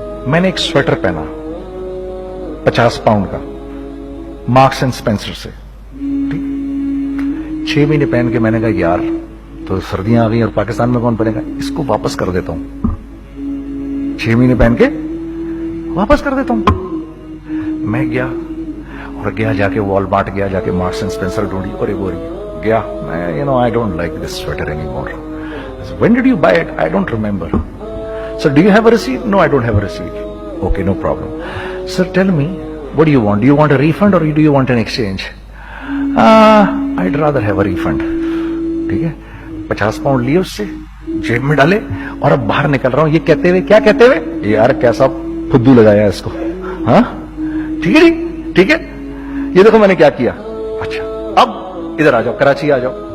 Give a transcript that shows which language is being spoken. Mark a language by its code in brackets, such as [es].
[ur] میں نے ایک سویٹر پہنا 50 پاؤنڈ کا مارکس اینڈ اسپینسر سے, 6 مہینے پہن کے میں نے کہا یار تو سردیاں آ گئی اور پاکستان میں کون پہنے گا, اس کو واپس کر دیتا ہوں. 6 مہینے پہن کے واپس کر دیتا ہوں. میں گیا اور جا کے والمارٹ گیا, جا کے مارکس اینڈ اسپینسر ڈھونڈی اور ایک گیا. [en] میں I don't like this sweater anymore. When did you buy it? I don't remember. Sir, do you have a receipt? No, I don't have a receipt. Okay, no problem. Sir, tell me, what do you want? Do you want a refund or do you want an exchange? I'd rather have a refund. [ur] ٹھیک ہے, 50 pound لیے اس سے, جیب میں ڈالے اور اب باہر نکل رہا ہوں. یہ کہتے ہوئے, کیا کہتے ہوئے, یار کیسا فدو لگایا اس کو. ہاں ٹھیک ہے جی, ٹھیک ہے, یہ دیکھو میں نے کیا کیا. اچھا اب ادھر آ جاؤ, کراچی آ جاؤ.